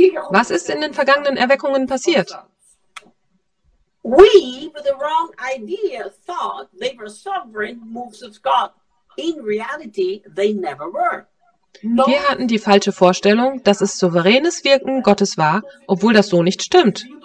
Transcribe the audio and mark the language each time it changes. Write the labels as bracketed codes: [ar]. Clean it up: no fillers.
[de] Was ist in den vergangenen Erweckungen passiert? [en] We with the wrong idea thought they were sovereign moves of God. In reality, they never were. [de] Wir hatten die falsche Vorstellung, dass es souveränes Wirken Gottes war, obwohl das so nicht stimmt.